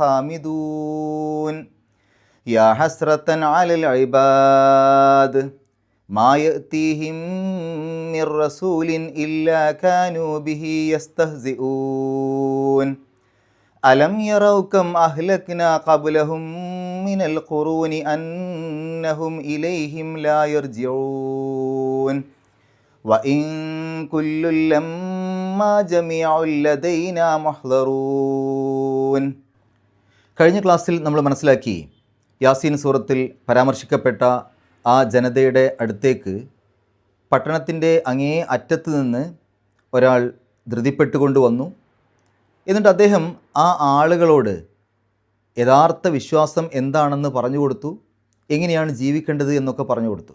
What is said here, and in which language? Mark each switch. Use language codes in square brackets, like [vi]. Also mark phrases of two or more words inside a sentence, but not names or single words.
[ar] خامدون يا حسرة على العباد ما يأتيهم من رسول إلا كانوا به يستهزئون ألم يروا كم أهلكنا قبلهم من القرون أنهم إليهم لا يرجعون وإن كل لما جميع لدينا محضرون. [ml] കഴിഞ്ഞ ക്ലാസ്സിൽ നമ്മൾ മനസ്സിലാക്കി, യാസീൻ സൂറത്തിൽ പരാമർശിക്കപ്പെട്ട ആ ജനതയുടെ അടുത്തേക്ക് പട്ടണത്തിൻ്റെ അങ്ങേ അറ്റത്ത് നിന്ന് ഒരാൾ ധൃതിപ്പെട്ടുകൊണ്ട് വന്നു. എന്നിട്ട് അദ്ദേഹം ആ ആളുകളോട് യഥാർത്ഥ വിശ്വാസം എന്താണെന്ന് പറഞ്ഞു കൊടുത്തു, എങ്ങനെയാണ് ജീവിക്കേണ്ടത് എന്നൊക്കെ പറഞ്ഞു കൊടുത്തു.